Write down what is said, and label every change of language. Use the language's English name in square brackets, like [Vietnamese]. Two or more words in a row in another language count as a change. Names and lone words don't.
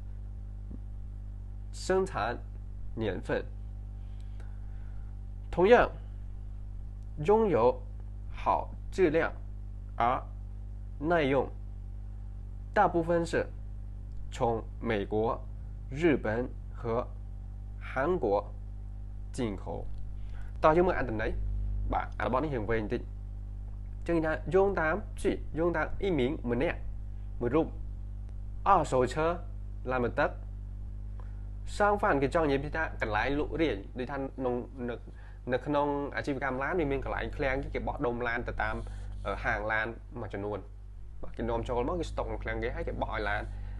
[Chinese] 生产年份同样拥有好质量而耐用大部分是从美国、日本和 [Khmer] 韩国进口តោះយើងមើលអត្ថន័យបាទអារបស់នេះយើងវែងបន្តិចចឹងថាយោងតាមអ៊ីមីងម្នាក់មួយរូប二手车ឡានមកទឹកសាងហ្វានគេចង់និយាយពីថាកន្លែងលក់រាយដូចថានៅក្នុងអាជីវកម្មឡានវាមានកន្លែងឃ្លាំងគេបោះដុំឡានទៅតាមហាងឡានមួយចំនួនបាទគេនាំចូលមកគេស្តុកក្នុងឃ្លាំងគេហើយគេបោះឲ្យឡាន